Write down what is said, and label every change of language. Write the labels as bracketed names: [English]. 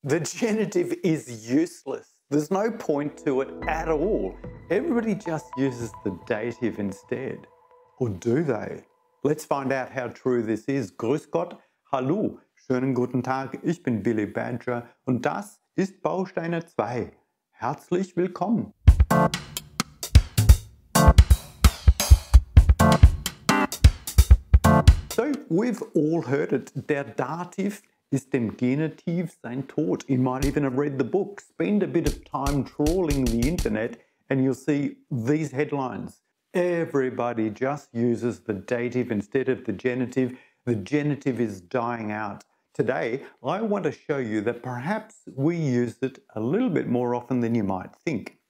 [English] The genitive is useless. There's no point to it at all. Everybody just uses the dative instead. Or do they? Let's find out how true this is. [German] Grüß Gott, hallo, schönen guten Tag, ich bin Billy Badger und das ist Bausteine 2. Herzlich willkommen. [English] So, we've all heard it. [German] Der Dativ ist dem Genitiv sein Tod. [English] You might even have read the book. Spend a bit of time trawling the internet and you'll see these headlines. Everybody just uses the dative instead of the genitive. The genitive is dying out. Today, I want to show you that perhaps we use it a little bit more often than you might think.